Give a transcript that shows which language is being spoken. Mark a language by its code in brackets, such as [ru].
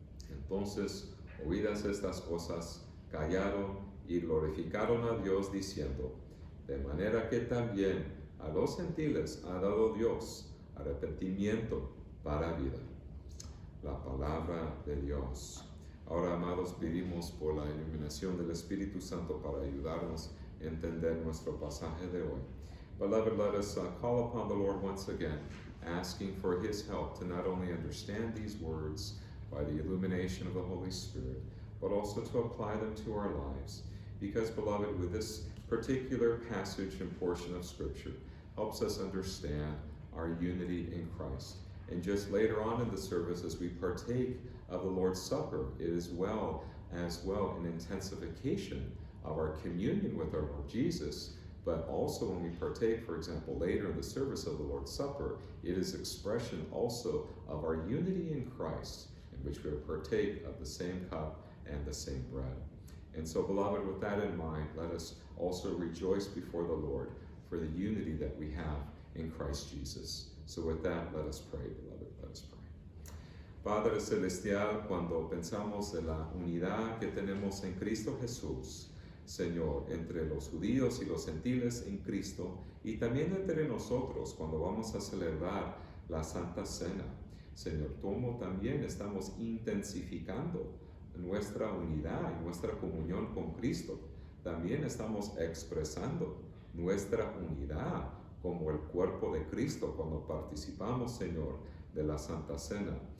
[es] Entonces, oídas estas cosas, callaron y glorificaron a Dios diciendo: de manera que también a los gentiles ha dado Dios arrepentimiento para vida. La palabra de Dios. Ahora, amados, pedimos por la iluminación del Espíritu Santo para ayudarnos a entender nuestro pasaje de hoy. [en] Beloved, let us call upon the Lord once again, asking for His help to not only understand these words by the illumination of the Holy Spirit, but also to apply them to our lives. Because, beloved, with this particular passage and portion of Scripture helps us understand our unity in Christ. And just later on in the service, as we partake of the Lord's Supper, it is as well an intensification of our communion with our Lord Jesus. But also when we partake, for example, later in the service of the Lord's Supper, it is expression also of our unity in Christ, in which we partake of the same cup and the same bread. And so, beloved, with that in mind, let us also rejoice before the Lord for the unity that we have in Christ Jesus. So with that, let us pray, beloved, let us pray. [es] Padre Celestial, cuando pensamos en la unidad que tenemos en Cristo Jesús, Señor, entre los judíos y los gentiles en Cristo, y también entre nosotros cuando vamos a celebrar la Santa Cena, Señor, como también estamos intensificando nuestra unidad y nuestra comunión con Cristo, también estamos expresando nuestra unidad como el cuerpo de Cristo cuando participamos, Señor, de la Santa Cena.